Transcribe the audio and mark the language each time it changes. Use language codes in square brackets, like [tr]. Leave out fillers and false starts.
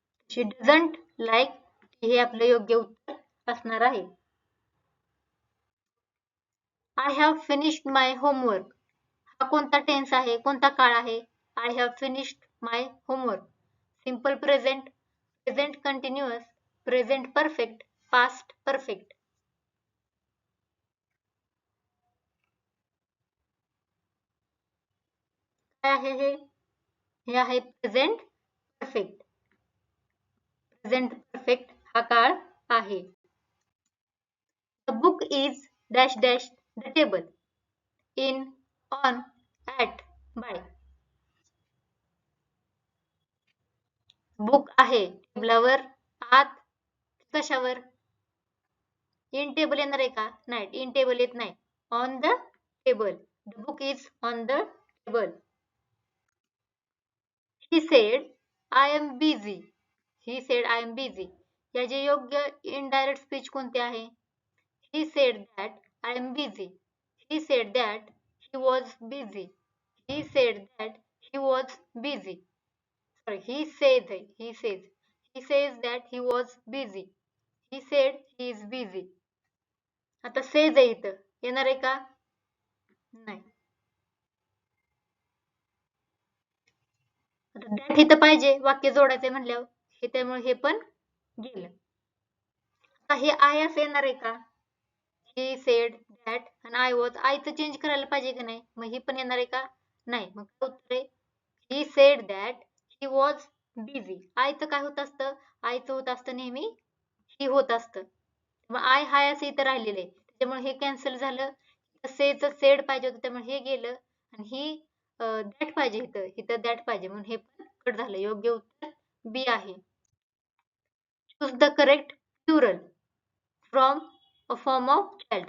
[en] She doesn't like tea [mr] हे आपलं योग्य उत्तर असणार आहे. [en] I have finished my homework [mr] हा कोणता टेन्स आहे, कोणता काळ आहे? [en] I have finished my homework. Simple present, present continuous, present perfect, past perfect. [mr] काय आहे हे? हे आहे प्रेझेंट परफेक्ट. प्रेझेंट परफेक्ट हा काळ आहे. [en] The book is dash dash the table. In, on, at, by. [mr] Book आहे टेबलावर, आत, कशावर? [en] in table [mr] येणार आहे का? [en] नाही, in table [mr] येत नाही. [en] On the table. The book is on the table. He said, I am busy. He said, I am busy. [mr] याचे योग्य इनडायरेक्ट स्पीच कोणते आहे? [en] He said that I am busy. He said that he was busy. He said that he was busy. Sorry, he says that he was busy. He said he is busy. [mr] आता says आहे इथं. येणार आहे का? नाही. आता that इथं पाहिजे वाक्य जोडायचे म्हणल्यावर. हे त्यामुळे हे पण गेलं. आता हे आहे असं येणार आहे का? [en] He said that and I was. [mr] आयचं change करायला पाहिजे की नाही? मग ही पण येणार आहे का? नाही. मग काय उत्तर आहे? [en] He said that he was busy. [mr] आयचं काय होत असतं? आयचं होत असतं नेहमी he होत असतं. मग आय हाय असं इथं राहिलेलं आहे. त्यामुळे हे कॅन्सल झालं. सेचं सेड पाहिजे होतं त्यामुळे हे गेलं आणि ही दॅट पाहिजे इथं दॅट पाहिजे म्हणून हे पण कट झालं. योग्य उत्तर बी आहे. [en] Choose the correct plural from a form of child.